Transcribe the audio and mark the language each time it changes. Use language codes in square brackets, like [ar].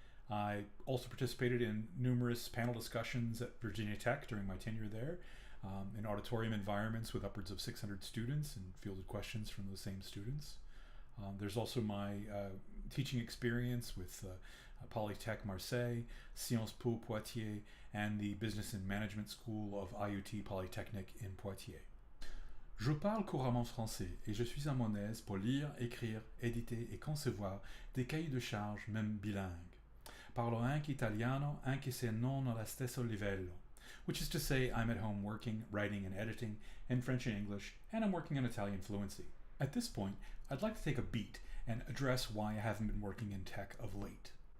[en] I also participated in numerous panel discussions at Virginia Tech during my tenure there, in auditorium environments with upwards of 600 students and fielded questions from those same students. There's also my teaching experience with Polytech Marseille, Sciences Po Poitiers, and the Business and Management School of IUT Polytechnique in Poitiers. [fr] Je parle couramment français et je suis à mon aise pour lire, écrire, éditer et concevoir des cahiers de charges même bilingues. [it] Parlo anche italiano anche se non allo stesso livello, [en] which is to say I'm at home working, writing and editing in French and English, and I'm working on Italian fluency. At this point, I'd like to take a beat and address why I haven't been working in tech of late.